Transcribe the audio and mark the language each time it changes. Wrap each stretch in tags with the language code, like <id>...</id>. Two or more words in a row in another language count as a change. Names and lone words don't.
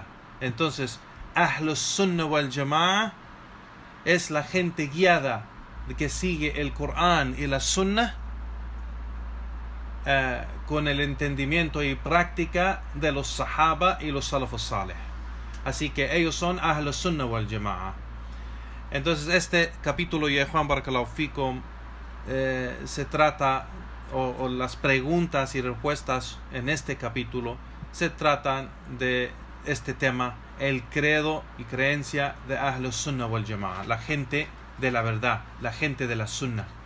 <es>Entonces,</es> <ar>أهل السنة والجماعة</ar> <es>es la gente guiada que sigue el Corán y la Sunnah, con el entendimiento y práctica de los Sahaba y los</es> <ar>السلف الصالح.</ar> <es>Así que ellos son</es> <ar>أهل السنة والجماعة.</ar> <es>Entonces este capítulo, ya Juan</es> <ar>بارك الله فيكم,</ar> <es>se trata, o las preguntas y respuestas en este capítulo se tratan de este tema, el credo y creencia de</es> <ar>أهل السنة والجماعة,</ar> <es>la gente de la verdad, la gente de la Sunnah.</es>